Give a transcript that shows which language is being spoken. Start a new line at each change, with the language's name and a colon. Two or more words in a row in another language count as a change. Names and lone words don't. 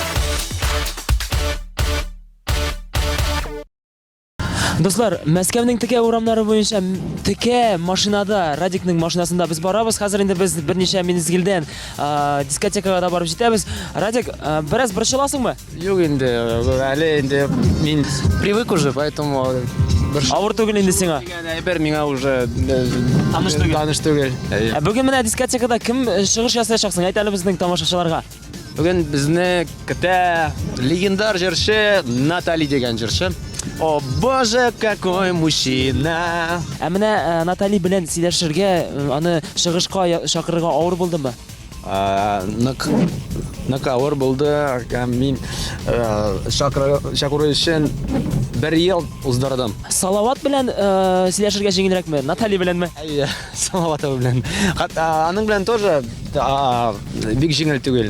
Tatar: Дуслар, Мәскәүнең текә урамнары буенча текә машинада, Радикның машинасында без барабыз. Хәзер инде без берничә мизгелдән дискотекага да барып җитәбез. Радик, бераз борчыласыңмы? Юк инде, әле инде мин
Russian: привык уже, поэтому
Tatar: Авыр түгел инде сиңа. әйбер миңа уже таныш түгел. Бүген менә дискотекада кем чыгыш ясаячаксың? Әйт әле безнең тамашачыларга. Бүген безне көтә легендар җырчы Натали дигән җырчы.
Russian: О, боже, какой мужчина!
Tatar: Менә Натали белән сөйләшергә, аны чыгышка чакырырга авыр булдымы? Нык авыр булды. Мин чакыру өчен 1 ел уздырдым. Салават белән сөйләшергә җиңелрәкме? Натали беләнме? Салават белән. Аның белән тоже бик җиңел түгел.